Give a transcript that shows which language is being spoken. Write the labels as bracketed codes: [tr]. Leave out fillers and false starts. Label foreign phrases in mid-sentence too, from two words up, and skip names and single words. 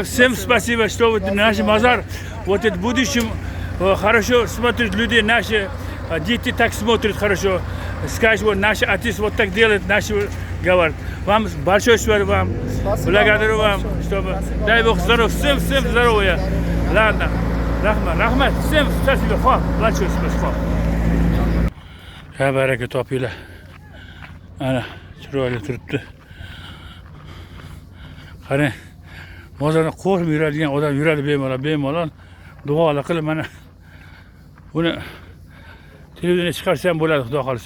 [ru] Всем спасибо, что вы наш мазар, вот это в будущем хорошо смотрят люди, наши дети так смотрят хорошо. Скажут, вот наш отец вот так делает, наши говорят. Вам большое спасибо вам. Благодарю вам, чтобы дай Бог здоровья, всем здоровья. Ладно, рахмат, всем спасибо, большое спасибо. [uz] Baraka topinglar. Ana chiroyli turibdi. Qarang, bozorda qo'rqib yuradigan odam yuradi bemalol duolar qilib mana buni televiziyaga chiqarsam bo'ladi, xudo xolisa.